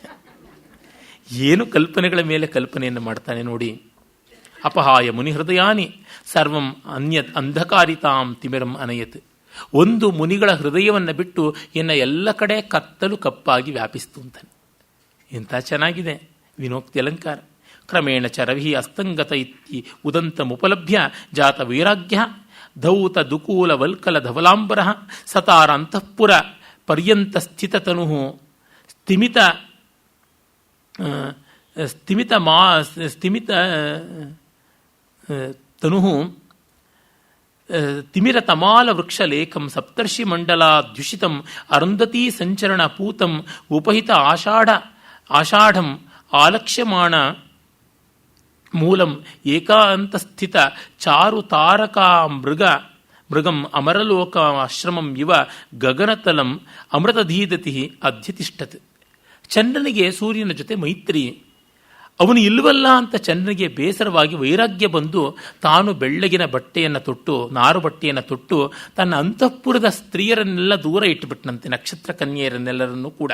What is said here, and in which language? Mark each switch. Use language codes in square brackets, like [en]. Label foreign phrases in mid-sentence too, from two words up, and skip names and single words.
[kn] ಏನು ಕಲ್ಪನೆಗಳ ಮೇಲೆ ಕಲ್ಪನೆಯನ್ನು ಮಾಡ್ತಾನೆ ನೋಡಿ. [sa] ಅಪಹಾಯ ಮುನಿ ಹೃದಯಾನಿ ಸರ್ವಂ ಅನ್ಯತ್ ಅಂಧಕಾರಿತಾಂ ತಿಮಿರಂ ಅನಯತ್. [kn] ಒಂದು ಮುನಿಗಳ ಹೃದಯವನ್ನು ಬಿಟ್ಟು ಇನ್ನು ಎಲ್ಲ ಕಡೆ ಕತ್ತಲು ಕಪ್ಪಾಗಿ ವ್ಯಾಪಿಸ್ತು ಅಂತಾನೆ. ಎಂಥ ಚೆನ್ನಾಗಿದೆ ವಿನೋಕ್ತಿ ಅಲಂಕಾರ. [sa] ಕ್ರಮೇಣ ಚರವಿ ಅಸ್ತಂಗತ ಇತ್ತಿ ಉದಂತ ಮುಪಲಭ್ಯ ಜಾತ ವೈರಾಗ್ಯ ಧೌತ ದುಕೂಲ ವಲ್ಕಲ ಧವಲಾಂಬರ ಸತಾರ ಅಂತಃಪುರ ಪರ್ಯಂತ ಸ್ಥಿತತನು ಸ್ಥಿಮಿತ ತನು ತಿಮಿರ ತಮಾಲ ವೃಕ್ಷಲೇಖಂ ಸಪ್ತರ್ಷಿ ಮಂಡಲಾದ್ಯುಷಿತಂ ಅರುಂಧತೀ ಸಂಚರಣ ಪೂತಂ ಉಪಹಿತ ಆಷಾಢಂ ಆಲಕ್ಷ್ಯಮಾಣ ಮೂಲಂ ಏಕಾಂತಸ್ಥಿತ ಚಾರು ತಾರಕಾ ಮೃಗಂ ಅಮರಲೋಕ ಆಶ್ರಮಂ ಇವ ಗಗನತಲಂ ಅಮೃತಧೀದತಿ ಅಧ್ಯತಿಷ್ಠತ್. [kn] ಚಂದ್ರನಿಗೆ ಸೂರ್ಯನ ಜೊತೆ ಮೈತ್ರಿ. ಅವನು ಇಲ್ಲವಲ್ಲ ಅಂತ ಚಂದ್ರನಿಗೆ ಬೇಸರವಾಗಿ ವೈರಾಗ್ಯ ಬಂದು ತಾನು ಬೆಳ್ಳಗಿನ ಬಟ್ಟೆಯನ್ನು ತೊಟ್ಟು ನಾರು ಬಟ್ಟೆಯನ್ನು ತೊಟ್ಟು ತನ್ನ ಅಂತಃಪುರದ ಸ್ತ್ರೀಯರನ್ನೆಲ್ಲ ದೂರ ಇಟ್ಟುಬಿಟ್ಟನಂತೆ, ನಕ್ಷತ್ರ ಕನ್ಯೆಯರನ್ನೆಲ್ಲರನ್ನೂ ಕೂಡ.